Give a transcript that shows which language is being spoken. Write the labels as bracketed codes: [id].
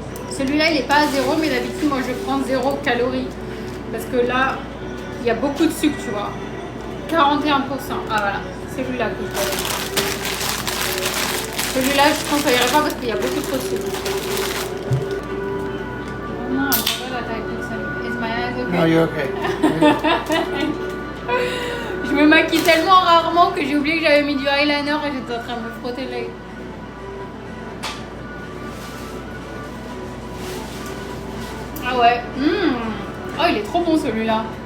[fr] Celui-là il est pas à 0, mais d'habitude moi je prends 0 calories parce que là il y a beaucoup de sucre, tu vois. 41%. Ah voilà, celui-là que je prends. Celui-là je ne conseillerais pas parce qu'il y a beaucoup trop de sucre. Oh non, [en] I forgot that I put some. Is my eyes okay? No, you're okay. [fr] Je me maquille tellement rarement que j'ai oublié que j'avais mis du eyeliner et j'étais en train de me frotter l'œil. Ah ouais. Oh, il est trop bon celui-là.